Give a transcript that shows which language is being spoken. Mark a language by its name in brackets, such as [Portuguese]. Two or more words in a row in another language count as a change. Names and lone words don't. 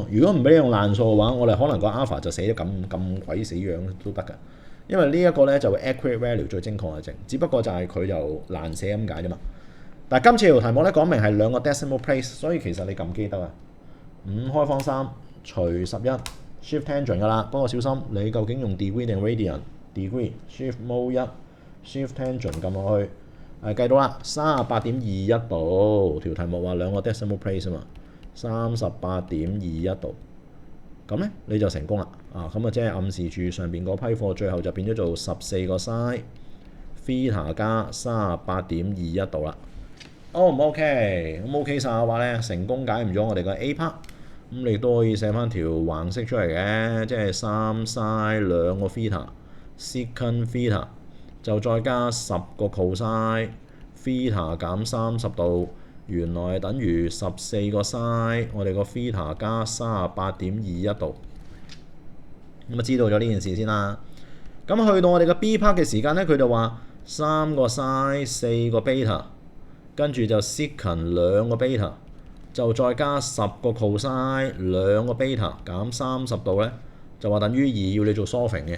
[Cantonese] 如果唔俾你用爛數嘅話，我哋可能個 alpha 就寫得咁鬼死樣都得㗎。因為呢一個咧就會 [English] accurate value [Cantonese] 最精確嘅值，只不過就係佢就難寫咁解啫嘛。但係今次條題目咧講明係2個 [English] decimal place， [Cantonese] 所以其實你撳機得啊。5開方3除11 [English] shift tangent [Cantonese] 㗎啦，不過小心你究竟用 degree 定 radian。 [English] degree shift mode 1 shift tangent [Cantonese] 撳落去。計到啦，38.21度。條題目話2個 [English] decimal place [Cantonese] 啊嘛，38.21度。咁咧你就成功啦。咁啊即係暗示住上邊嗰批貨最後就變咗做14個 [English] sin theta [Cantonese] 加38.21度啦。O 唔 OK？咁 OK 晒嘅話咧，成功解唔咗我哋個 [English] A part。 [Cantonese] 咁你都可以寫翻條橫式出嚟嘅，即係3 sin 2個 theta [English] secant theta。 [Cantonese] 就再加10個 [English] cosine theta [Cantonese] 減30度，原來等於14個 sin 我哋個 theta 加38.21度。咁啊知道咗呢件事先啦。咁去到我哋嘅 [English] B part [Cantonese] 嘅時間咧，佢就話3個 sin 4個 beta， 跟住就 secant 2個 beta， 就再加10個 cosine 2個 beta 減30度咧，就話等於2，要你做 solving 嘅。